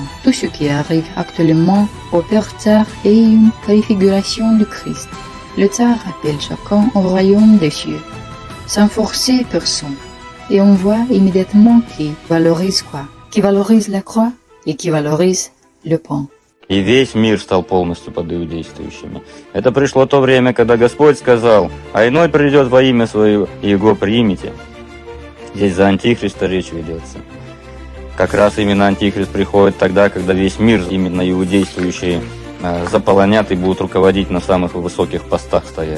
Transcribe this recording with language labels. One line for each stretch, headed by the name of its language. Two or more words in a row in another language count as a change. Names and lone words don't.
French: Tout ce qui arrive actuellement au Père Tsar est une préfiguration du Christ. Le Tsar appelle chacun au royaume des cieux, sans forcer personne. Et on voit immédiatement qui valorise quoi, qui valorise la croix et qui valorise le pain.
Russian: И весь мир стал полностью под иудействующими. Это пришло то время, когда Господь сказал: «А иной придет во имя свое, и его примите». Здесь за Антихриста речь ведется. Как раз именно Антихрист приходит тогда, когда весь мир, именно иудействующие, заполонят и будут руководить на самых высоких постах стоять.